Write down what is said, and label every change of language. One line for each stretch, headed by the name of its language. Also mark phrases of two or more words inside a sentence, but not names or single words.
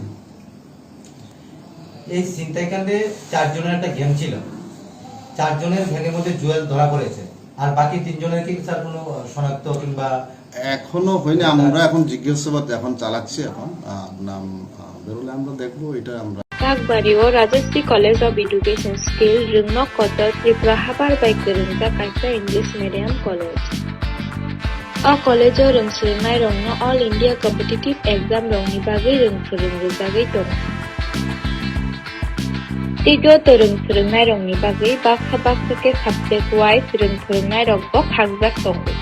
Bangla: এই ছিনতাইকাণ্ডে 4 জনের একটা গ্যাং ছিল 4 জনের গ্যাংয়ের মধ্যে জুয়েল ধরা পড়েছে আর বাকি 3 জনের কি স্যার কোনো শনাক্ত কিংবা এখনো হয়নি আমরা এখন জিজ্ঞাসাবাদ এখন চালাচ্ছি এখন নাম বেরোলে আমরা দেখবো এটা আমরা
Kok Borok: Kakbario Rajastri College of Education Skill Rungnok Kotor Tripura Habar by Kerunja Kaisa English Medium College. A college o rungsrungnai rongno All India Competitive Exam rongni bagai rungsrungjagai dong. Tigo to rungsrungnai rongni bagai baksa ke
English: subject wise
Kok Borok: rungsrungnai rokbo khagjak dong.